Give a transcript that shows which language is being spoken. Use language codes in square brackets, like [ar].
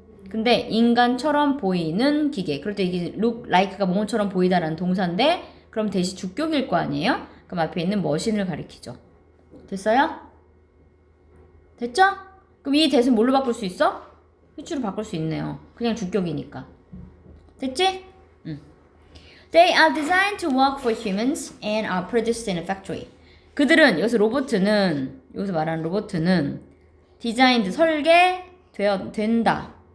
[ko] 근데 인간처럼 보이는 기계. 그럴 때 이게 look like가 뭐뭐처럼 보이다라는 동사인데 그럼 대신 주격일 거 아니에요? 그럼 앞에 있는 머신을 가리키죠. 됐어요? 됐죠? 그럼 이 대신 뭘로 바꿀 수 있어? which로 바꿀 수 있네요. 그냥 주격이니까. 됐지? [en] They are designed to work for humans and are produced in a factory. [ko] 그들은 여기서 로봇은 여기서 말하는 로봇은 디자인드 설계된다.